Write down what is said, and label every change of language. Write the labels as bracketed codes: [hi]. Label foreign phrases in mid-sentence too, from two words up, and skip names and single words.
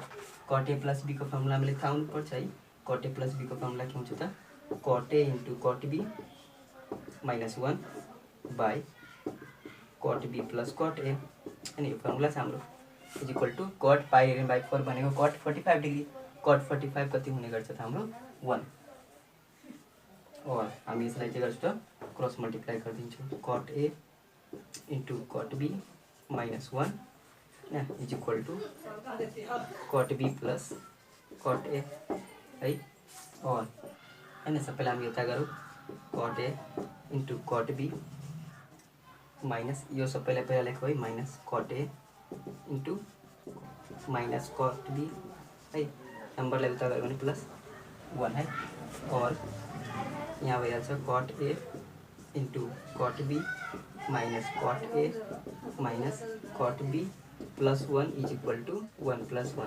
[en] cot A plus B [ne] को फर्मुला हामीले थाहा हुनुपर्छ है। [en] cot A plus B [ne] को फर्मुला के हुन्छ त [en] cot A into cot B minus 1 by cot B plus cot A [ne] अनि यो फर्मुला छ हाम्रो [en] is equal to cot pi radian by 4 [ne] भनेको [en] cot 45 degree. [ne] कट 45 कति हुने गर्छ त हाम्रो 1। और हामी यसलाई के गर्छौँ त [en] cross multiply [ne] गरिदिन्छौँ। [en] cot A into cot B minus 1 is equal to cot B plus cot A [ne] है। और होइन सबैलाई हामी यता गरौँ [en] cot A into cot B minus [ne] यो सबैलाई पहिला लेखौँ है [en] minus cot A into minus cot B [ne] है। नम्बरलाई उता गयो भने प्लस 1 है। और यहाँ भइहाल्छ [en] cot A into cot B minus cot A minus cot B plus 1 is equal to 1 plus 1.